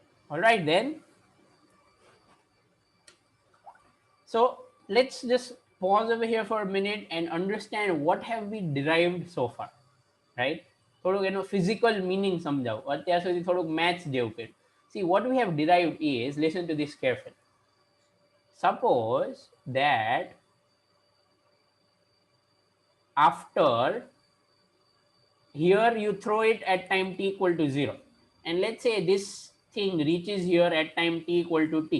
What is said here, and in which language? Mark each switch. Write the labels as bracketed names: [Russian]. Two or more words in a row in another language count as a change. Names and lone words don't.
[English] All right then. So let's just pause over here for a minute and understand what have we derived so far, right? [Gujarati] થોડુંક એનો [English] physical meaning [Gujarati] સમજાવો. અત્યાર સુધી થોડુંક maths જેવું કર્યું. [English] See, what we have derived is, listen to this carefully. Suppose that after here you throw it at time t equal to 0, and let's say this thing reaches here at time t equal to t.